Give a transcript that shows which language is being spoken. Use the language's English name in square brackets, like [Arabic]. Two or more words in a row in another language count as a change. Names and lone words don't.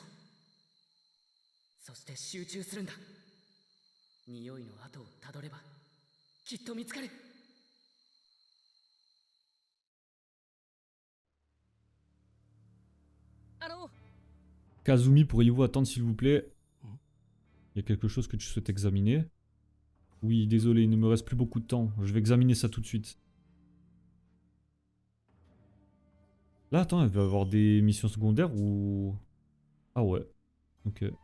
[Japanese] そして集中するんだ。匂いの跡をたどればきっと見つかる。 [French] Kazumi, pourriez-vous attendre s'il vous plaît? Il y a quelque chose que tu souhaites examiner? Oui, désolé, il ne me reste plus beaucoup de temps. Je vais examiner ça tout de suite. Là, attends, elle va avoir des missions secondaires ou... Ah ouais. Ok.